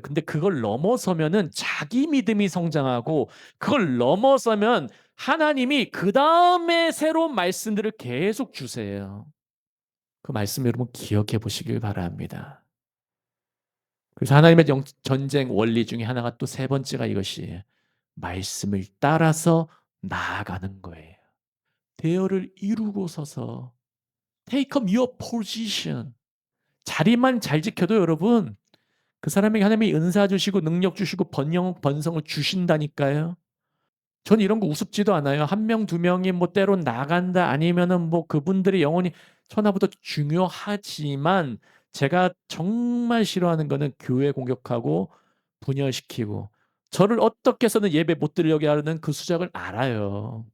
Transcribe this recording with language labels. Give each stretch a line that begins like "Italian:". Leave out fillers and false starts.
Korean: 근데 그걸 넘어서면은 자기 믿음이 성장하고 그걸 넘어서면 하나님이 그다음에 새로운 말씀들을 계속 주세요. 그 말씀 여러분 기억해 보시길 바랍니다. 그래서 하나님의 전쟁 원리 중에 하나가 또 세 번째가 이것이에요. 말씀을 따라서 나아가는 거예요. 대열을 이루고 서서
English: take up your position.
Korean: 자리만 잘 지켜도 여러분 그 사람에게 하나님이 은사 주시고 능력 주시고 번성을 주신다니까요. 전 이런 거 우습지도 않아요. 한 명, 두 명이 뭐 때론 나간다 아니면은 뭐 그분들의 영혼이 천하보다 중요하지만 제가 정말 싫어하는 거는 교회 공격하고 분열시키고 저를 어떻게 해서는 예배 못 드리게 하는 그 수작을 알아요.